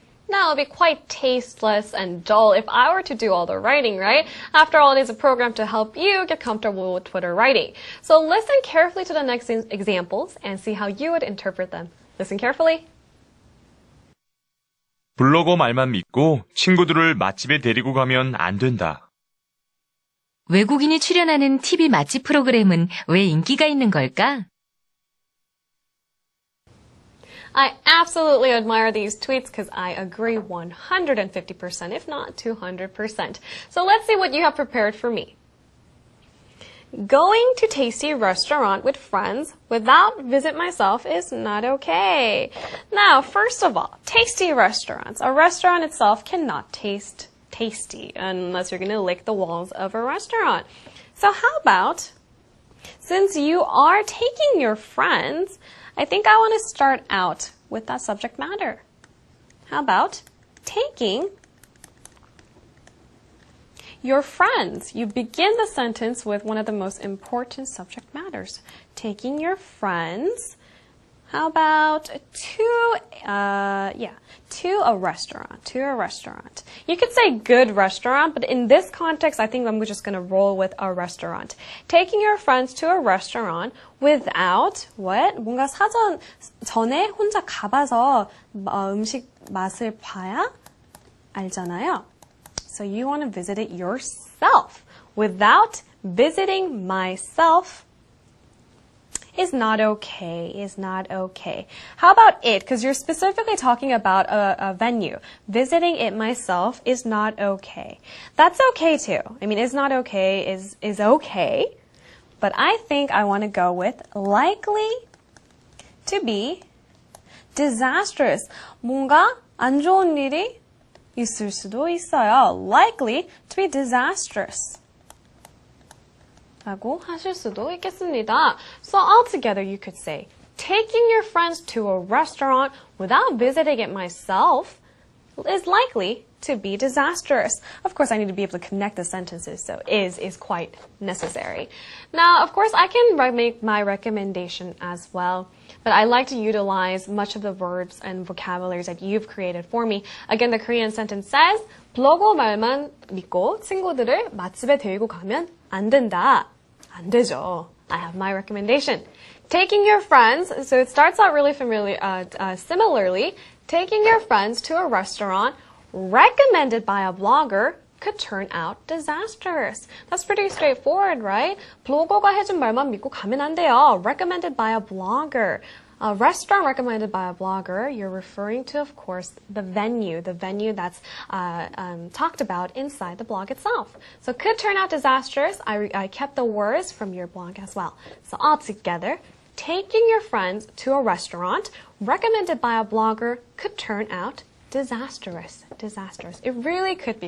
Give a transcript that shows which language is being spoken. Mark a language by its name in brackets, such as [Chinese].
[English] Now, it'll be quite tasteless and dull if I were to do all the writing, right? After all, it is a program to help you get comfortable with Twitter writing. So listen carefully to the next examples and see how you would interpret them. Listen carefully. [Korean] 블로거 말만 믿고 친구들을 맛집에 데리고 가면 안 된다. 외국인이 출연하는 TV 맛집 프로그램은 왜 인기가 있는 걸까? [English] I absolutely admire these tweets because I agree 150%, if not 200%. So let's see what you have prepared for me. Going to tasty restaurant with friends without visit myself is not okay. Now, first of all, tasty restaurants. A restaurant itself cannot taste tasty unless you're going to lick the walls of a restaurant. So how about, since you are taking your friends, I think I want to start out with that subject matter. How about taking your friends? You begin the sentence with one of the most important subject matters. Taking your friends. How about to a restaurant. To a restaurant. You could say good restaurant, but in this context, I think I'm just going to roll with a restaurant. Taking your friends to a restaurant without what? [Korean] 뭔가 전에 혼자 가봐서 음식 맛을 봐야 알잖아요. [English] So you want to visit it yourself. Without visiting myself is not okay, is not okay. How about it? Because you're specifically talking about a venue. Visiting it myself is not okay. That's okay too. I mean, is not okay is okay. But I think I want to go with likely to be disastrous. [Korean] 뭔가 안 좋은 일이 있을 수도 있어요. [English] Likely to be disastrous. [Korean] 라고 하실 수도 있겠습니다. [English] So altogether you could say, taking your friends to a restaurant without visiting it myself is likely to be disastrous. Of course, I need to be able to connect the sentences, so is quite necessary. Now, of course, I can make my recommendation as well, but I like to utilize much of the verbs and vocabularies that you've created for me. Again, the Korean sentence says, [Korean] 블로거 말만 믿고 친구들을 맛집에 데리고 가면 안 된다. 안 되죠. [English] I have my recommendation. Taking your friends, so it starts out really similarly, taking your friends to a restaurant recommended by a blogger could turn out disastrous. That's pretty straightforward, right? [Korean] 블로거가 해준 말만 믿고 가면 안 돼요. [English] Recommended by a blogger. A restaurant recommended by a blogger, you're referring to, of course, the venue that's talked about inside the blog itself. So could turn out disastrous. I kept the words from your blog as well. So altogether, taking your friends to a restaurant recommended by a blogger could turn out disastrous. Disastrous. It really could be.